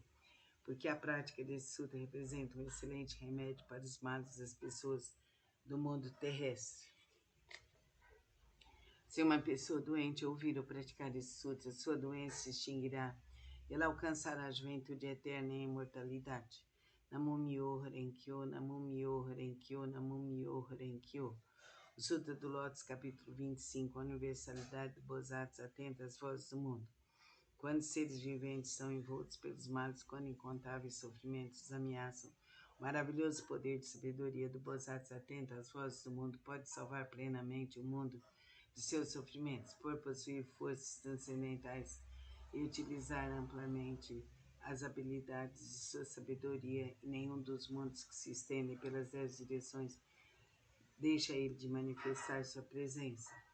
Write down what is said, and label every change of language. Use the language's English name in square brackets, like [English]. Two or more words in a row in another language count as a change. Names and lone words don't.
[Portuguese] Porque a prática desse sutra representa um excelente remédio para os males das pessoas do mundo terrestre. Se uma pessoa doente ouvir ou praticar esse sutra, sua doença se extinguirá e ela alcançará a juventude eterna e a imortalidade. [Japanese] 南無妙法蓮経 南無妙法蓮経 南無妙法蓮経. [Portuguese] O Sutra do Lótus, capítulo 25, a universalidade do Bodhisattva atenta às vozes do mundo. Quando os seres viventes são envoltos pelos males, quando incontáveis sofrimentos os ameaçam, o maravilhoso poder de sabedoria do Bodhisattva atenta às vozes do mundo pode salvar plenamente o mundo de seus sofrimentos, por possuir forças transcendentais e utilizar amplamente as habilidades de sua sabedoria, e nenhum dos mundos que se estendem pelas 10 direções deixa ele de manifestar sua presença.